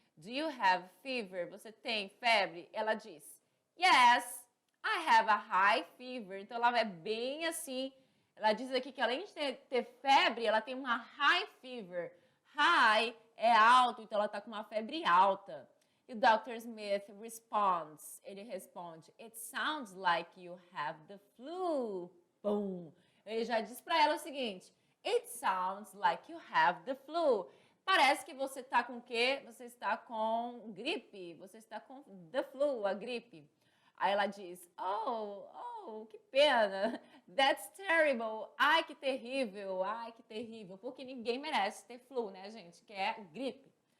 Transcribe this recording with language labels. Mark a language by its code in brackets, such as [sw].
[en] Do you have fever? [pt] Você tem febre? Ela diz, [en] yes, I have a high fever. [pt] Então ela é bem assim. Ela diz aqui que além de ter febre, ela tem uma high fever. High é alto, então ela está com uma febre alta. E o Dr. [en] Smith responds, [pt] ele responde, [en] it sounds like you have the flu. Boom. [pt] Ele já diz para ela o seguinte, [en] it sounds like you have the flu. [pt] Parece que você está com o quê? Você está com gripe, você está com the flu, a gripe. Aí ela diz, que pena, [en] that's terrible, [pt] ai que terrível, porque ninguém merece ter flu, né, gente, que é gripe.